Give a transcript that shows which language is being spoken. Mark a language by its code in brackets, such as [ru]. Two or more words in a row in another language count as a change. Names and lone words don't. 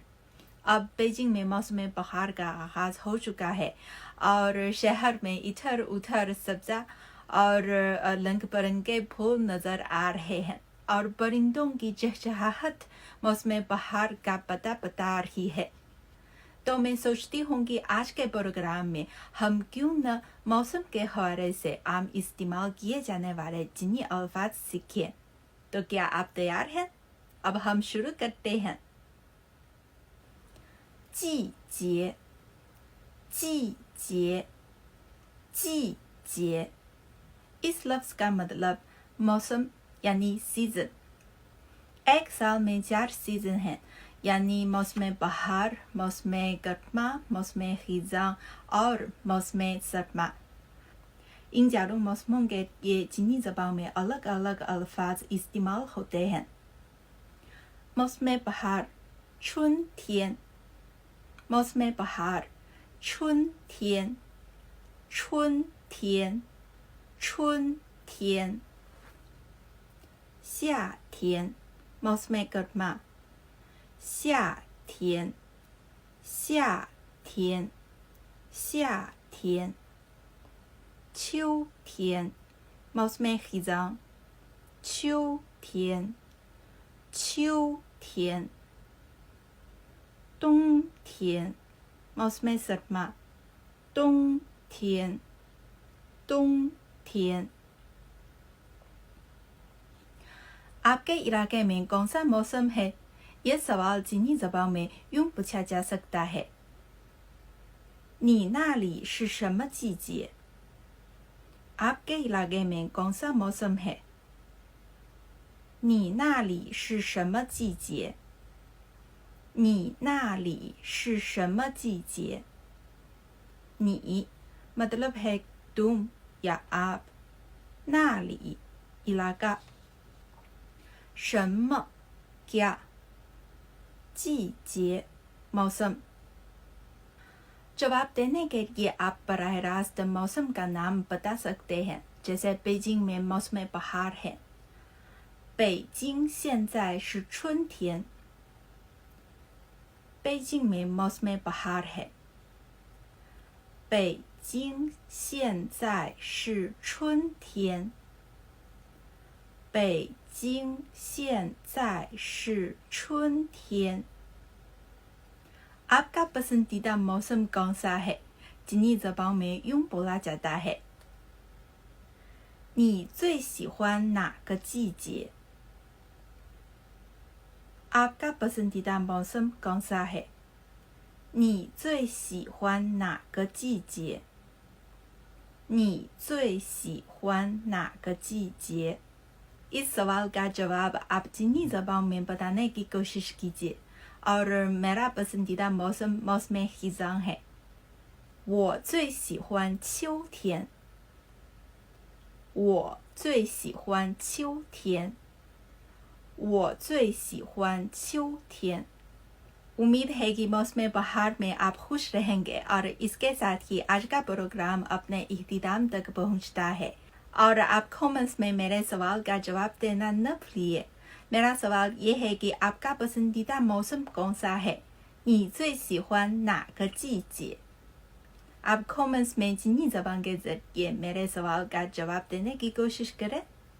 [ur] اب بیجنگ میں موسم بہار کا آغاز ہو چکا ہے اور شہر میں ادھر ادھر سبزہ اور رنگ برنگے پھول نظر آ رہے ہیں اور پرندوں کی چہچہاہٹ موسم بہار کا پتہ بتا رہی ہے. تو میں سوچتی ہوں کہ آج کے پروگرام میں ہم کیوں نہ موسم کے حوالے سے عام استعمال کیے جانے والے چینی الفاظ سیکھیں. تو کیا آپ تیار ہیں؟ اب ہم شروع کرتے ہیں. [zh] 季节，季节，季节 [ur] اس لفظ کا مطلب موسم یعنی سیزن. ایک سال میں 4 سیزن ہیں، یعنی موسم بہار، موسم گرما، موسم خزاں اور موسم سرما. ان چاروں موسموں کے یہ چینی زبان میں الگ الگ الفاظ استعمال ہوتے ہیں. موسم بہار 春天 موسم بہار [zh] 春天 春天 春天夏天 [ur] موسم گرما [zh] 夏天 夏天 夏天 秋天 [ur] موسم خزاں [zh] 秋天 秋天冬天 [ur] موسم سرما [zh] 冬天 冬天 [ur] آپ کے علاقے میں کون سا موسم ہے? یہ سوال چینی زبان میں یوں پوچھا جا سکتا ہے. [zh] 你那里是什么季节? [ur] آپ کے علاقے میں کون سا موسم ہے? [zh] 你那里是什么季节? 你那里是什么季节? [ur] 你 مطلب ہے تم یا آپ, 那里 علاقہ, 什么 کیا, 季节 موسم. جواب دینے کے لیے آپ براہ راست موسم کا نام بتا سکتے ہیں. جیسے بیجنگ میں موسم بہار ہے. [zh] 北京现在是春天。 [ur] بیجنگ میں موسم بہار ہے. [zh] 北京现在是春天。北京现在是春天。 [ur] آپ کا پسندیدہ موسم کون سا ہے? چینی زبان میں یوں بولا جاتا ہے. [zh] 你最喜欢哪个季节? [ur] آپ کا پسندیدہ موسم کون سا ہے? [zh] 你最喜欢哪个季节? 你最喜欢哪个季节? [ur] اس سوال کا جواب آپ چینی زبان میں بتانے کی کوشش کیجیے. اور میرا پسندیدہ موسم موسم خزاں ہے. [zh] 我最喜欢秋天。我最喜欢秋天。我最喜欢秋天। [ur] امید ہے کہ موسم بہار میں آپ خوش رہیں گے اور اس کے ساتھ ہی آج کا پروگرام اپنے اختتام تک پہنچتا ہے. اور آپ کمنٹس میں میرے سوال کا جواب دینا نہ بھولیے. میرا سوال یہ ہے کہ آپ کا پسندیدہ موسم کون سا ہے? [zh] 你最喜欢哪个季节? [ur] آپ کمنٹس میں چینی زبان کے ذریعے میرے سوال کا جواب دینے کی کوشش کریں.